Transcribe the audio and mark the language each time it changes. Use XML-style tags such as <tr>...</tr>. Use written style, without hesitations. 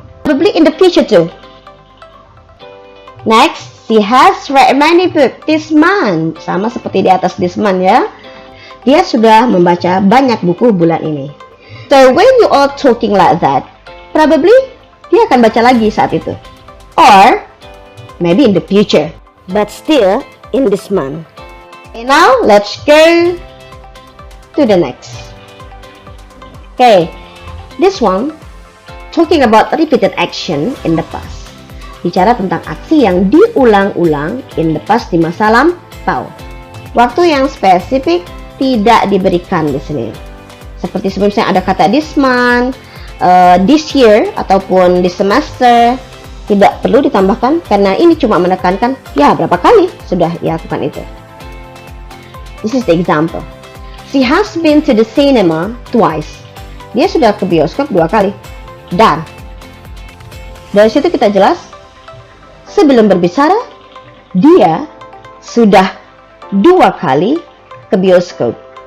<en>Probably in the future too. Next, she has read many books this month.</en> <id>Sama seperti di atas this month ya. Dia sudah membaca banyak buku bulan ini.</id> <en>So when you are talking like that, probably</en> <id>dia akan baca lagi saat itu.</id> <en>Or maybe in the future, but still in this month. Okay, now let's go to the next. Okay, this one talking about repeated action in the past.</en> <id>Bicara tentang aksi yang diulang-ulang</id> <en>in the past,</en> <id>di masa lampau. Waktu yang spesifik tidak diberikan di sini. Seperti sebelumnya ada kata this month, this year, ataupun this semester. Tidak perlu ditambahkan karena ini cuma menekankan ya berapa kali sudah ia lakukan itu.</id> <en>This is the example. She has been to the cinema twice.</en> <id>Dia sudah ke bioskop 2 kali. Dan dari situ kita jelas, sebelum berbicara, dia sudah 2 kali ke bioskop.</id>